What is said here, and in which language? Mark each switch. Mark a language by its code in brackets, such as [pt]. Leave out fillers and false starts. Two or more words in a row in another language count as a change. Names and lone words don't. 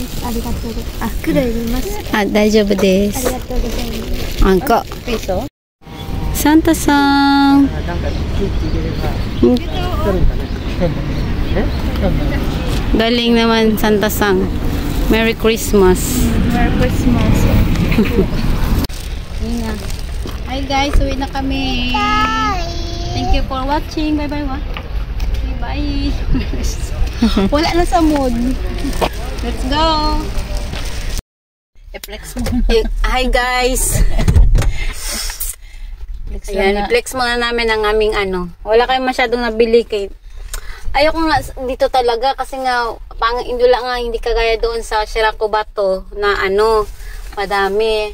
[ja] ありがとうございます。あ、黒いります。あ、大丈夫でありす。がとうございます。あんこ。ピーソサンタさん。なんか空気入れればうん取るんかな。 [tl] Galing naman, Santa Sang. [en] Merry Christmas. Merry Christmas. [tl] Nina. [en] Hi guys, [tl] uwi na kami. [en] Thank you for watching. Bye-bye, wa. Okay, bye. [tl] Wala na sa mood. [en] Let's go. [tl] I-flex mo. [en] Hi guys. [tl] Ayan, i-flex muna namin ang aming ano. Wala kayong masyadong nabili kay... Ayoko nga dito talaga kasi nga indula nga hindi kagaya doon sa Shirakubato na ano, madami.